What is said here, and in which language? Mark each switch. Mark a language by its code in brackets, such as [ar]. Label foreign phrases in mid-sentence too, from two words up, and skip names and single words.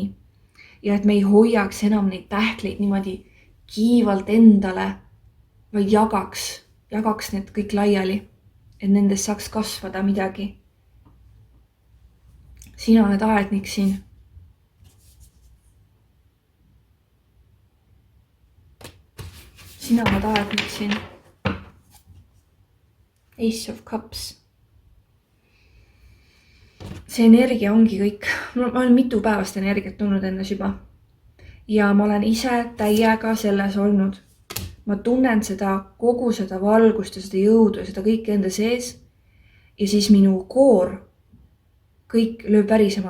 [et] Ja et me ei hoiaks enam neid pähkleid niimoodi kiivalt endale, vaid jagaks need kõik laiali, et nendest saaks kasvada midagi. Sina oled aednik siin. Sina oled aednik siin. Ace of Cups. See energia ongi kõik. Ma olen mitu päevast energiat tundnud endas juba. Ja ma olen ise täiega selles olnud. Ma tunnen seda, kogu seda valgust ja seda jõudu ja seda kõike enda sees. Ja siis minu koor kõik lööb värisema.